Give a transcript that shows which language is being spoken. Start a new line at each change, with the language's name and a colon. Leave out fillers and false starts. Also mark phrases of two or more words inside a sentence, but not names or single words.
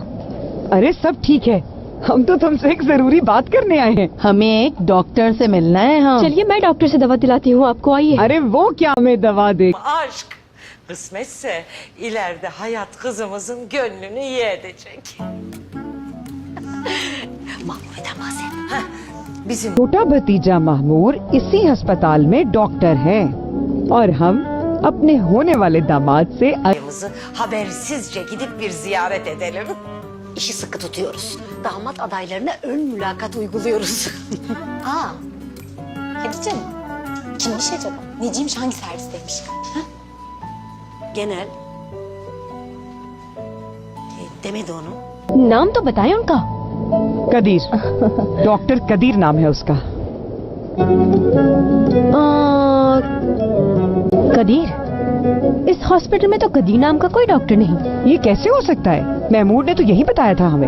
Hindi: अरे सब ठीक है, हम तो तुमसे एक जरूरी बात करने आए हैं। हमें एक डॉक्टर से मिलना है। हाँ चलिए, मैं डॉक्टर से दवा दिलाती हूँ आपको, आइए। अरे वो क्या हमें दवा दे?
Turkish: Aşk kısmetse ileride hayat kızımızın gönlünü iyi edecek. Mahmure'den bahset. Bizim
Hindi: छोटा भतीजा महमूर इसी अस्पताल में डॉक्टर है और हम अपने होने वाले दामाद से
Turkish: ayımızı habersizce gidip bir ziyaret edelim. İşi sıkı tutuyoruz. Damat adaylarına ön mülakat uyguluyoruz. Aa, Hatice'm, kimmiş acaba? Neciymiş, hangi servisteymiş? Ha? Genel. Demedi onu.
Hindi: नाम तो बताएं उनका। कदीर, डॉक्टर कदीर नाम है उसका। कदीर? इस हॉस्पिटल में तो कदीर नाम का कोई डॉक्टर नहीं। ये कैसे हो सकता है? महमूद ने तो यही बताया था हमें।